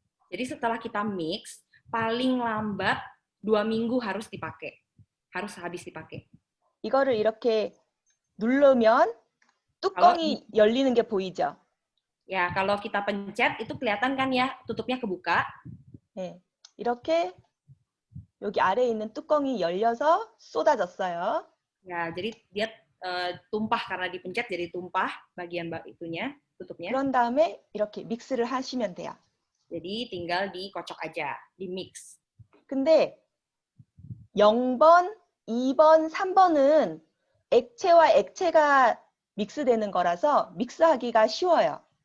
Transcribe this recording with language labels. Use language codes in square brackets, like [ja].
[id] Jadi setelah kita mix, paling lambat 2 minggu harus dipakai. Harus habis dipakai. [ko] 이거를 이렇게 누르면 뚜껑이 열리는 게 보이죠? [id] Ya, kalau kita pencet itu kelihatan kan ya, tutupnya kebuka. [ko] 네, 이렇게 여기 아래에 있는 뚜껑이 열려서 쏟아졌어요. [id] Ya, jadi dia tumpah karena dipencet jadi tumpah bagian itunya, tutupnya. [ko] 그런 다음에 이렇게 믹스를 하시면 돼요. [id] Jadi tinggal dikocok aja, di mix. [ko] 근데 0번, 2번, 3번은 액체와 액체가 믹스되는 거라서 믹스하기가 쉬워요.